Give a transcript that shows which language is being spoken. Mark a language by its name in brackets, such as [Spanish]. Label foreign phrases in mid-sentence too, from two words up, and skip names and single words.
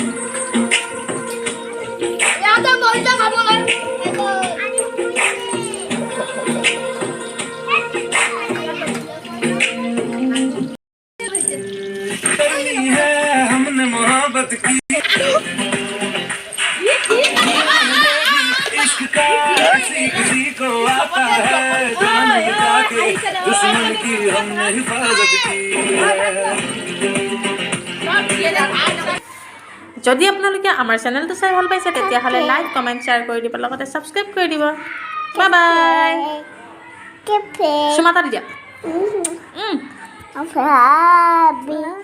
[Hindi] हमने मोहब्बत की इश्क का किसी को आता है जान बचा के दुश्मन की हमने हिफाजत की [Assamese] যদি আপোনালোকে আমাৰ চেনেলটো চাই ভাল পাইছে তেতিয়াহ'লে [English] like comment share [Assamese] কৰি দিব লগতে ছাবস্ক্ৰাইব কৰি দিব [English] bye bye [Assamese] চুমাতা দিয়া